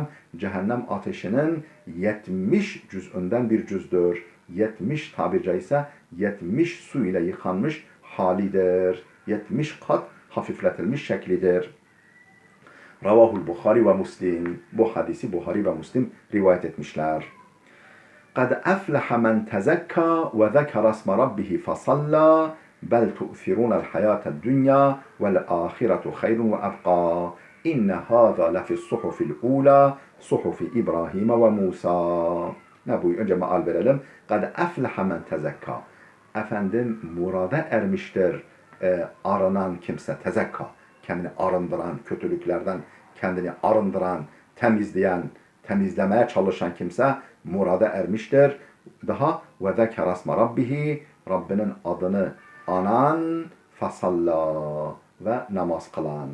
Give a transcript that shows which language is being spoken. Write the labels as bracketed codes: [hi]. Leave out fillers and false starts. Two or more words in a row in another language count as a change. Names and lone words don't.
[tr] Cehennem ateşinin 70 cüz'ünden bir cüzdür. 70 tabiri caizse 70 su ile yıkanmış halidir. 70 kat hafifletilmiş şeklidir. [ar] رواه البخاري ومسلم. [tr] Bu hadisi Bukhari ve Müslim rivayet etmişler. [ar] قَدْ أَفْلَحَ مَنْ تَزَكَّى وَذَكَرَ اسْمَ رَبِّهِ فَصَلَّى بَلْ تُؤْثِرُونَ الْحَيَاةَ الدُّنْيَا وَالْآخِرَةُ خَيْرٌ وَأَبْقَى إِنَّ هَذَا لَفِي الصُّحُفِ الْأُولَى صُحُفِ إِبْرَاهِيمَ وَمُوسَى. [tr] Ne buyuruyor? Önce meal verelim. [ar] قَدْ أَفْلَحَ مَنْ تَزَكَّى. [tr] Efendim murada ermiştir aranan kimse, tezekka, kendini arındıran, kötülüklerden kendini arındıran, temizleyen, temizlemeye çalışan kimse murada ermiştir. Daha [ar] وذكر اسم ربه, [tr] Rabbinin adını anan, fasalla ve namaz kılan.